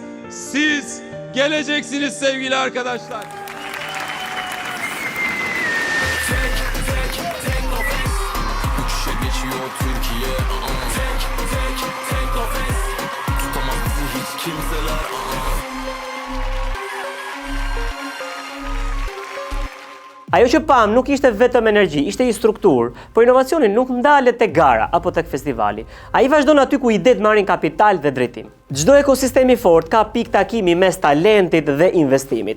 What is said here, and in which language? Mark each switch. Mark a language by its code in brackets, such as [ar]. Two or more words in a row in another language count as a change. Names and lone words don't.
[tr] Siz geleceksiniz sevgili arkadaşlar. Uçuşa geçiyor Türkiye. Teknofest. Tutamaz bizi hiç kimseler. [sq] Ajo që pam nuk ishte vetëm energji, ishte një strukturë, por inovacioni nuk ndalet tek gara apo tek festivali. Ai vazhdon aty ku idetë marrin kapital dhe drejtim. Çdo ekosistem i fortë ka pikë takimi mes talentit dhe investimit.